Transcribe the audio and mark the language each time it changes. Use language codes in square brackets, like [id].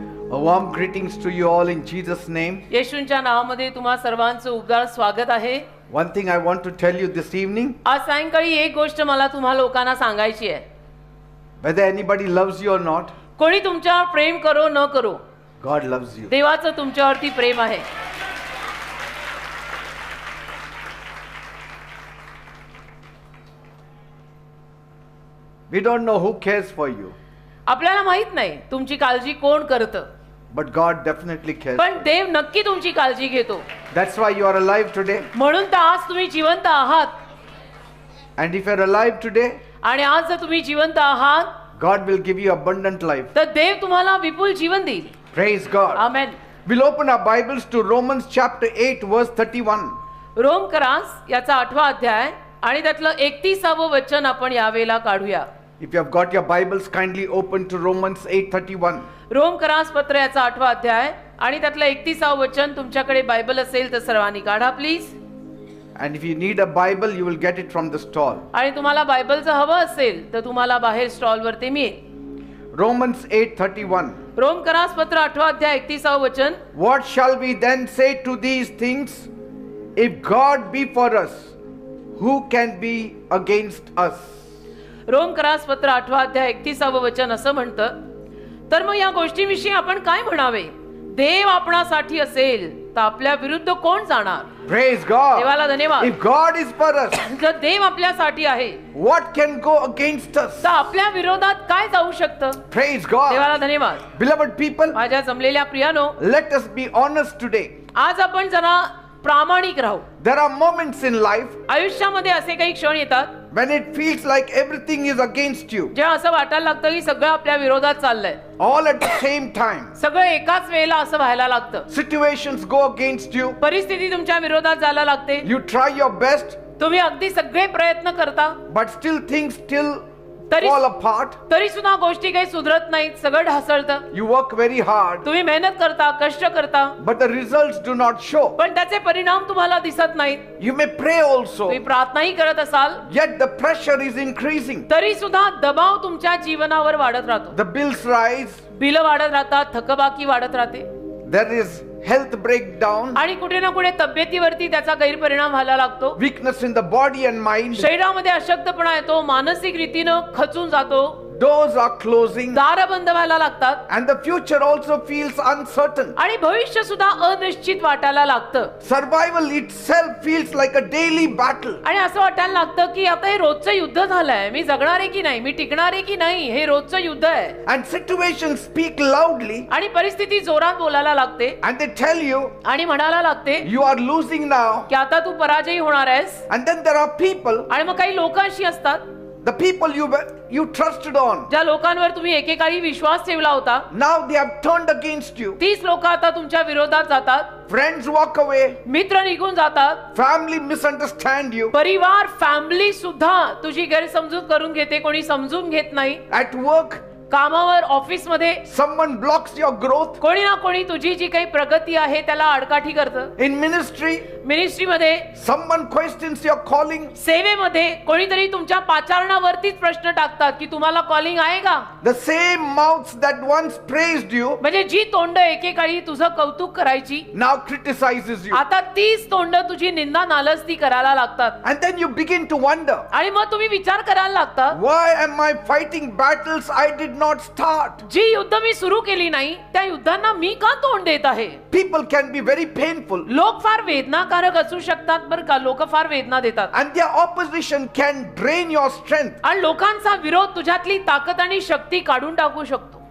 [en] A warm greetings to you all in Jesus' name. [mr] येशूंच्या नावामध्ये तुम्हा सर्वांचं उबदार स्वागत आहे. [en] One thing I want to tell you this evening. [mr] आज सायंकाळी एक गोष्ट मला तुम्हा लोकांना सांगायची आहे. [en] Whether anybody loves you or not, [mr] कोणी तुमच्यावर प्रेम करो न करो, [en] God loves you. [mr] देवाचं तुमच्यावरती प्रेम आहे. [en] We don't know who cares for you, [mr] आपल्याला माहित नाही तुमची काळजी कोण करतं, [en] but God definitely cares. [mr] पण देव नक्की तुमची काळजी घेतो. [en] That's why you are alive today. [mr] म्हणून तर आज तुम्ही जिवंत आहात. [en] And if you're alive today, [mr] आणि आज जर तुम्ही जिवंत आहात, [en] God will give you abundant life. [mr] तर देव तुम्हाला विपुल जीवन देईल. [en] Praise God. [mr] Amen. [en] We'll open our Bibles to Romans chapter 8 verse 31. [mr] Rome करास याचा 8वा अध्याय आणि त्यातलं 31वं वचन आपण यावेळेला काढूया. [en] If you have got your Bibles, kindly open to Romans 8:31. [mr] Rome करास पत्र याचा 8वा अध्याय आणि त्यातलं 31वं वचन तुमच्याकडे बायबल असेल तर सर्वांनी काढा please. [en] And if you need a Bible, you will get it from the stall. [mr] आणि तुम्हाला बायबलचं हवं असेल तर तुम्हाला बाहेर स्टॉलवर ते मिळेल. [en] Romans 8:31. [mr] रोम करास पत्र 8वा अध्याय 31वं वचन. [en] What shall we then say to these things? If God be for us, who can be against us? [mr] Rome करास पत्र 8वा अध्याय 31वं वचन असं म्हणतं, तर मग या गोष्टीविषयी आपण काय म्हणावे? देव आपणासाठी असेल तर आपल्या विरुद्ध कोण जाणार? [en] Praise God. [mr] देवाला धन्यवाद. [en] If God is for us, [mr] जर देव आपल्यासाठी आहे, [en] what can go against us? [mr] तर आपल्या विरोधात काय जाऊ शकतं? [en] Praise God. [mr] देवाला धन्यवाद. [en] Beloved people, [mr] माझ्या जमलेल्या प्रियानो, [en] let us be honest today. [mr] आज आपण जरा प्रामाणिक राहू. [en] There are moments in life [mr] आयुष्यामध्ये असे काही क्षण येतात [en] when it feels like everything is against you, [mr] जेव्हा असं वाटायला लागतं की सगळं आपल्या विरोधात चाललंय. [en] all at the same time. [mr] सगळं एकाच वेळेला असं व्हायला लागतं. [en] Situations go against you. [mr] परिस्थिती तुमच्या विरोधात जायला लागते. [en] You try your best, [mr] तुम्ही अगदी सगळे प्रयत्न करता, [en] but things still [mr] तरी [en] fall apart. [mr] तरी सुद्धा गोष्टी काही सुधरत नाहीत. सगळं ढासळतं. [en] You work very hard, [mr] तुम्ही मेहनत करता, कष्ट करता, [en] but the results do not show. [mr] पण त्याचे परिणाम तुम्हाला दिसत नाहीत. [en] You may pray also, [mr] तुम्ही प्रार्थनाही करत असाल, [en] yet the pressure is increasing. [mr] तरी सुद्धा दबाव तुमच्या जीवनावर वाढत राहतो. [en] The bills rise, [mr] बिल वाढत राहतात, थकबाकी वाढत राहते, [en] there is health breakdown, [mr] आणि कुठे ना कुठे तब्येतीवरती त्याचा गैरपरिणाम व्हायला लागतो. [en] weakness in the body and mind. [mr] शरीरामध्ये अशक्तपणा येतो, मानसिक रीतीनं खचून जातो, [en] Doors are closing, [mr] दार बंद व्हायला लागतात, [en] and the future also feels uncertain. [mr] आणि भविष्य सुद्धा अनिश्चित वाटायला लागतं. [en] Survival itself feels like a daily battle. [mr] आणि असं वाटायला लागतं की आता हे रोजचं युद्ध झालंय. मी जगणार आहे की नाही, मी टिकणार आहे की नाही, हे रोजचं युद्ध आहे. [en] And situations speak loudly, [mr] आणि परिस्थिती जोरात बोलायला लागते [en] and they tell you [mr] आणि म्हणायला लागते [en] you are losing now. [mr] की आता तू पराजयी होणार आहेस. [en] And then there are people, [mr] आणि मग काही लोक अशी असतात, [en] the people you trusted on, [mr] ज्या लोकांवर तुम्ही एकेकाळी विश्वास ठेवला होता, [en] now they have turned against you. [mr] तीच लोक आता तुमच्या विरोधात जातात. [en] Friends walk away, [mr] मित्र निघून जातात. [en] family misunderstand you. [mr] परिवार, फॅमिली सुद्धा तुझी गैरसमजूत करून घेते, कोणी समजून घेत नाही. [en] At work, [mr] कामावर, ऑफिस मध्ये [en] someone blocks your growth. [mr] कोणी ना कोणी तुझी जी काही प्रगती आहे त्याला आडकाठी करतं. [en] In ministry, [mr] मिनिस्ट्री मध्ये, [en] someone questions your calling. [mr] सेवेमध्ये कोणीतरी तुमच्या पाचारणावरतीच प्रश्न टाकतात की तुम्हाला कॉलिंग आहे का. [en] The same mouths that once praised you [mr] म्हणजे जी तोंड एकेकाळी तुझं कौतुक करायची, [en] now criticizes you. [mr] आता तीच तोंड तुझी निंदा नालस्ती करायला लागतात. [en] And then you begin to wonder, [mr] आणि मग तुम्ही विचार करायला लागता, [en] why am I fighting battles I did not start? [mr] जी युद्ध मी सुरू केली नाही त्या युद्धांना मी का तोंड देत आहे. [en] People can be very painful, [mr] लोक फार वेदनाकारक असू शकतात बरं का. लोक फार वेदना देतात [en] and their opposition can drain your strength. [mr] आणि लोकांचा विरोध तुझ्यातली ताकद आणि शक्ती काढून टाकू शकतो.